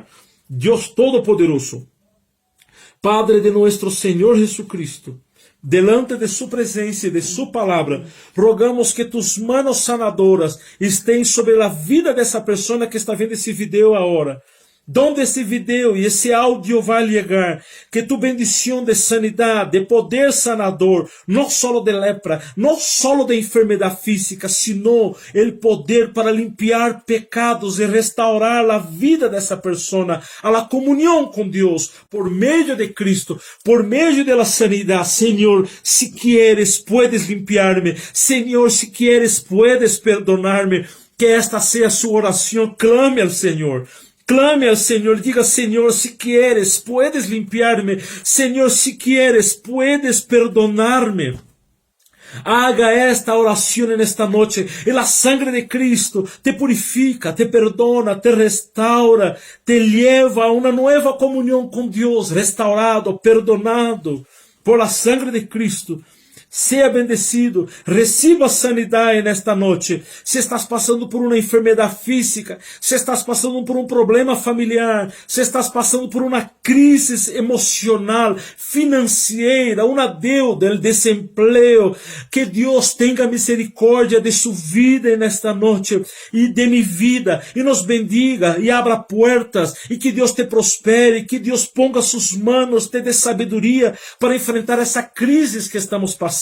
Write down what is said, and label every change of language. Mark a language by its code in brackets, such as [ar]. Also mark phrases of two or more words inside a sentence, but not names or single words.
[es] Dios Todopoderoso, Padre de nuestro Señor Jesucristo, delante de su presencia y de su palabra, rogamos que tus manos sanadoras estén sobre la vida de esa persona que está viendo ese video ahora. [pt] Donde esse vídeo e esse áudio vai chegar, que tu bendição de sanidade, de poder sanador, não só de lepra, não só de enfermidade física, sino o poder para limpiar pecados e restaurar a vida dessa pessoa, a la comunhão com Deus, por meio de Cristo, por meio de la sanidade. Senhor, [es] se quieres, puedes limpiar-me. Senhor, se quieres, puedes perdonar-me. [pt] Que esta seja a sua oração. Clame ao Senhor. [es] Clame al Señor, diga: Señor, si quieres, puedes limpiarme. Señor, si quieres, puedes perdonarme. Haga esta oración en esta noche, y la sangre de Cristo te purifica, te perdona, te restaura, te lleva a una nueva comunión con Dios, restaurado, perdonado por la sangre de Cristo. [pt] Seja bendecido, reciba sanidade nesta noite. Se estás passando por uma enfermidade física, se estás passando por um problema familiar, se estás passando por uma crise emocional, financeira, uma deuda, o desemprego, que Deus tenha misericórdia de sua vida nesta noite e de minha vida, e nos bendiga e abra portas, e que Deus te prospere, que Deus ponga suas mãos, te dê sabedoria para enfrentar essa crise que estamos passando.